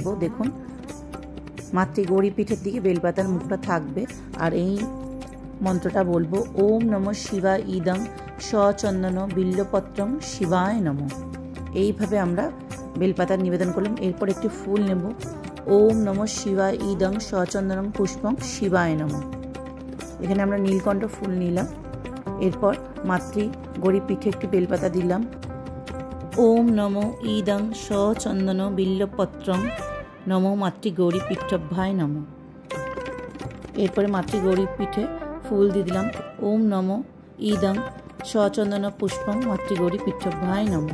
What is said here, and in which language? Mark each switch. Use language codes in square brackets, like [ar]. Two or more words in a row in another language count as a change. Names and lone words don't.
[bn] দেখুন মাতৃগৌরী পীঠের দিকে বেলপাতার মুখটা থাকবে। আর এই মন্ত্রটা বলবো, [sa] ওম নমঃ শিবায় ইদং সচন্দন বিল্বপত্রং শিবায় নমঃ। [bn] এইভাবে আমরা বেলপাতার নিবেদন করলাম। এরপর একটি ফুল নেব, [sa] ওম নমঃ শিবায় ইদং সচন্দনং পুষ্পং শিবায় নমঃ। [bn] এখানে আমরা নীলকণ্ঠ ফুল নিলাম। এরপর মাতৃগৌরী পীঠে একটি বেলপাতা দিলাম, [sa] ওম নমো ইদং সচন্দন বিল্বপত্রং নমো মাতৃগৌরী পীঠভ্যায় নমঃ। [bn] এরপরে মাতৃগৌরী পীঠে ফুল দিয়ে দিলাম, [sa] ওম নমো ইদং সচন্দন পুষ্পং মাতৃগৌরী পীঠভ্যায় নমঃ।